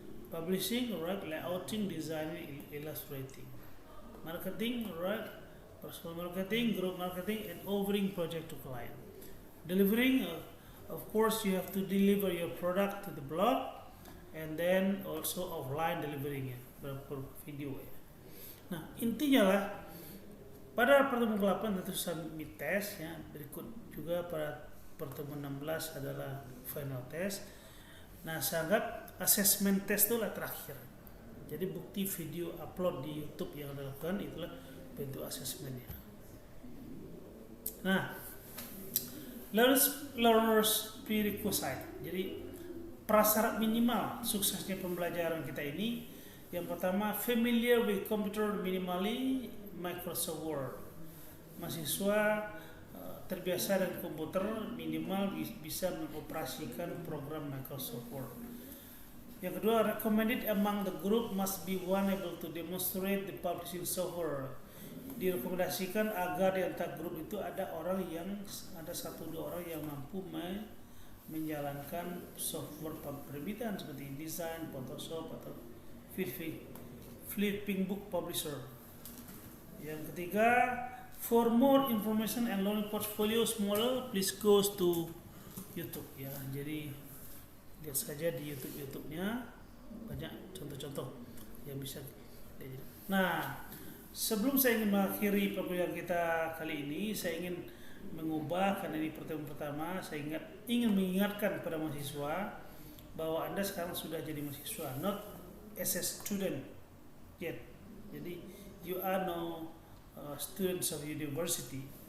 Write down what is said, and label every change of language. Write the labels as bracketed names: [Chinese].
[English] Publishing, right, layouting, designing, illustrating. Marketing, right, personal marketing, group marketing, and offering project to client. Delivering, of course, you have to deliver your product to the blog, and then also offline delivering ya, per video ya. [Indonesian] Nah intinya lah, pada pertemuan ke-8 tentu submit test ya. Berikut juga pada pertemuan 16 adalah final test. Nah saya anggap assessment test itu lah terakhir. Jadi bukti video upload di YouTube yang dilakukan itulah bentuk assessmentnya. [English] Nah, learners prerequisite. [Indonesian] Jadi prasyarat minimal suksesnya pembelajaran kita ini, yang pertama [English] familiar with computer minimally Microsoft Word. [Indonesian] Mahasiswa terbiasa dengan komputer minimal bisa mengoperasikan program Microsoft Word. Yang kedua, [English] recommended among the group must be one able to demonstrate the publishing software. [Indonesian] Direkomendasikan agar di antara grup itu ada satu dua orang yang mampu menjalankan software penerbitan seperti desain, Photoshop atau flipping book publisher. Yang ketiga, [English] for more information and learning portfolios model, please go to YouTube ya. [Indonesian] Jadi lihat saja di YouTube-nya banyak contoh-contoh yang bisa. Nah, sebelum saya ingin mengakhiri pembelajaran kita kali ini, saya ingin mengubah, karena ini pertemuan pertama, saya ingin mengingatkan kepada mahasiswa bahwa Anda sekarang sudah jadi mahasiswa, [English] not as a student yet. Jadi you are now students of university.